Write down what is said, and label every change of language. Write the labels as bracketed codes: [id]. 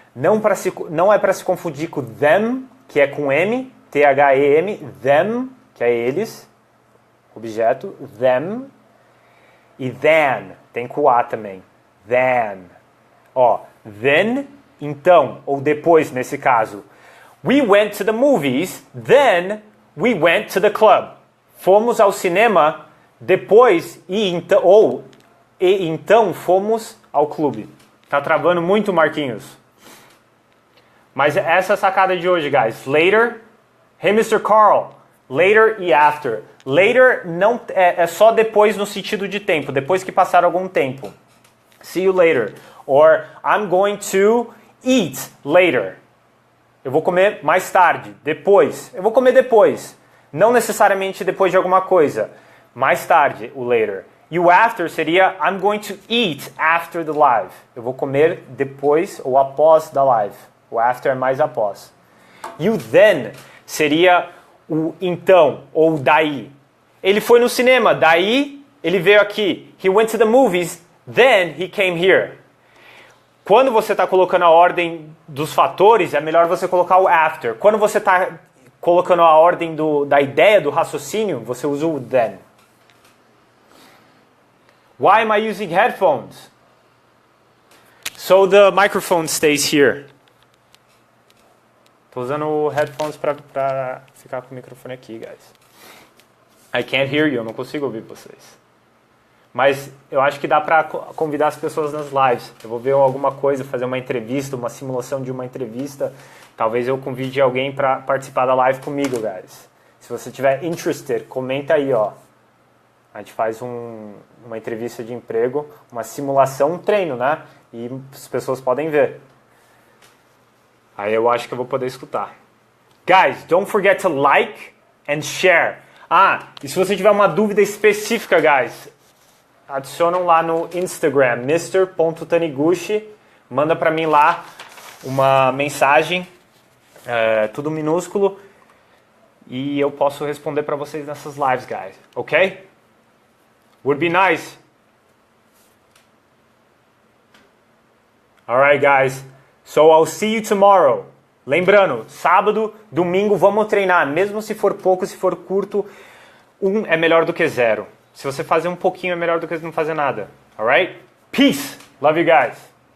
[pt] Não é para se confundir com them, que é com M. T-H-E-M. Them, que é eles. Objeto. Them. E then. Tem com A também. Then. Ó, then, então, ou depois nesse caso. [en] We went to the movies, then we went to the club. [pt] Fomos ao cinema, depois e então fomos ao clube. Tá travando muito, Marquinhos. Mas essa é a sacada de hoje, guys. Later, hey Mr. Carl, later e after. Later não é só depois no sentido de tempo, depois que passar algum tempo. [en] See you later. Or I'm going to eat later. [pt] Eu vou comer mais tarde, depois. Eu vou comer depois. Não necessariamente depois de alguma coisa. Mais tarde, o later. E o after seria [en] I'm going to eat after the live. [pt] Eu vou comer depois ou após da live. O after é mais após. E o then seria o então ou daí. Ele foi no cinema, daí ele veio aqui. [en] He went to the movies, then he came here. [pt] Quando você está colocando a ordem dos fatores, é melhor você colocar o after. Quando você está colocando a ordem da ideia, do raciocínio, você usa o then. [en] Why am I using headphones? So the microphone stays here. [pt] Estou usando headphones para ficar com o microfone aqui, guys. [en] I can't hear you, [pt] eu não consigo ouvir vocês. Mas eu acho que dá para convidar as pessoas nas lives. Eu vou ver alguma coisa, fazer uma entrevista, uma simulação de uma entrevista. Talvez eu convide alguém para participar da live comigo, guys. Se você tiver interested, comenta aí, ó. A gente faz uma entrevista de emprego, uma simulação, um treino, né? E as pessoas podem ver. Aí eu acho que eu vou poder escutar. [en] Guys, don't forget to like and share. [pt] Ah, e se você tiver uma dúvida específica, guys, adicionam lá no Instagram, mr.taniguchi, manda pra mim lá uma mensagem, tudo minúsculo, e eu posso responder pra vocês nessas lives, guys, ok? [en] Would be nice. Alright, guys, so I'll see you tomorrow. [pt] Lembrando, sábado, domingo, vamos treinar, mesmo se for pouco, se for curto, 1 é melhor do que 0. Se você fazer um pouquinho é melhor do que não fazer nada. [en] Alright? Peace! Love you guys!